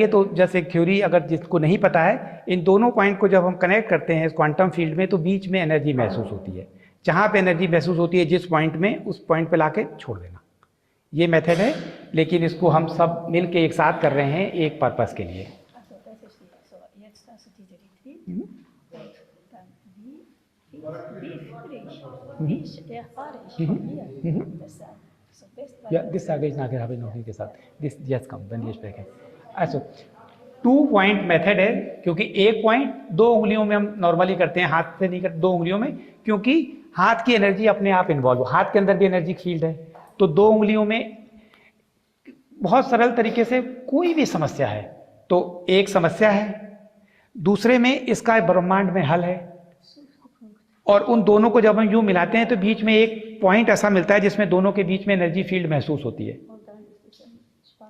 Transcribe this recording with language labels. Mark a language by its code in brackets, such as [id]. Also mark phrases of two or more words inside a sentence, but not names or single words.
[hi] तो जैसे थ्योरी अगर जिसको नहीं पता है, इन दोनों पॉइंट को जब हम कनेक्ट करते हैं इस [en] quantum field [hi] में तो बीच में एनर्जी महसूस होती है। जहाँ पे एनर्जी महसूस होती है जिस पॉइंट में, उस पॉइंट पे लाके छोड़ देना, ये मेथड है। लेकिन इसको हम सब मिल के एक साथ कर रहे हैं एक पर्पस के लिए। [de] Ja, das sage ich nachher, habe ich noch nicht gesagt. Das jetzt kommt, wenn wir sprechen. [hi] Also 2 [en] point method [hi] है, क्योंकि एक पॉइंट 2 उंगलियों में हम नॉर्मली करते हैं, हाथ से नहीं करते, 2 उंगलियों में, क्योंकि हाथ की एनर्जी अपने आप इन्वॉल्व, हाथ के अंदर भी [en] energy field [hi] है। तो 2 उंगलियों में बहुत सरल तरीके से कोई भी समस्या है तो एक समस्या है, दूसरे में इसका ब्रह्मांड में हल है, और उन दोनों को जब हम यूं मिलाते हैं तो बीच में एक पॉइंट ऐसा मिलता है जिसमें दोनों के बीच में [en] energy field [hi] महसूस होती है।